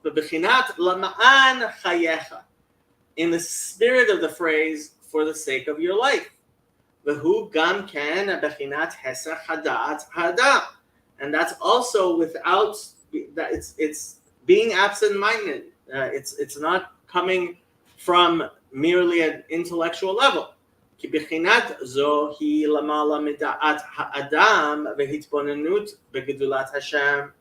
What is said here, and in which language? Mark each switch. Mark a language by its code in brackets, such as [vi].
[he] בבחינת למען חייך, [en] in the spirit of the phrase, for the sake of your life. [he] והוא גם כן בחינת הסח הדעת האדם. [en] And that's also without that, it's being absent-minded. It's not coming from merely an intellectual level. [he] כי בחינת זו היא למעלה מדעת האדם והתבוננות בגדולת השם.